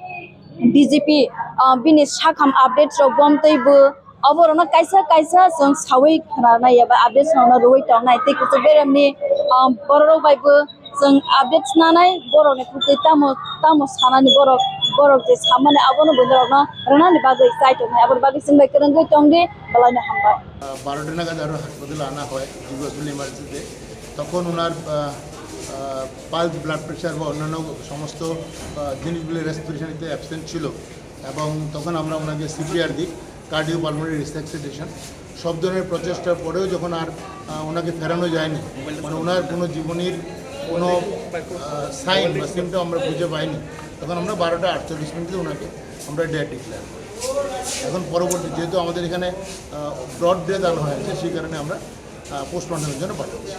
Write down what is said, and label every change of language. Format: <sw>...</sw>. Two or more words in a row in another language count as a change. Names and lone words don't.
<trp>DGP bini sakham updates ro bomtaibo aborona kaisa jong sawi khana yaba updates na roi tongnai te kutu beramni borok baibo jong updates nanai borok ni kutu tamo sanani borok je samane abono bondorok na ranani bagai site tongnai abor bagai sinbai krengai tongdi balaina hambai</trp> <bn>12টা নাগাদ আরো হাসপাতালে আনা হয় জিবসুল ইমার্জেন্সিতে তখন ওনার</bn> <en>pulse blood pressure</en> <bn>বা অন্যান্য সমস্ত জিনিসগুলো রেসপিরেশনিতে অ্যাবসেন্ট ছিল এবং তখন আমরা ওনাকে সিপিআর দিই</bn> <en>cardiopulmonary resuscitation</en> <bn>সব ধরনের প্রচেষ্টার পরেও যখন আর ওনাকে ফেরানো যায়নি মানে ওনার কোনো জীবনীর কোনো সাইন বা সিমটম আমরা খুঁজে পাইনি তখন আমরা 12টা 48 মিনিটে ওনাকে আমরা</bn> <en>death declare</en> <bn>করি এখন পরবর্তী যেহেতু আমাদের এখানে</bn> <en>brought dead</en> <bn>আনা হয়েছে সেই কারণে আমরা পোস্টমর্টমের জন্য পাঠাচ্ছি</bn>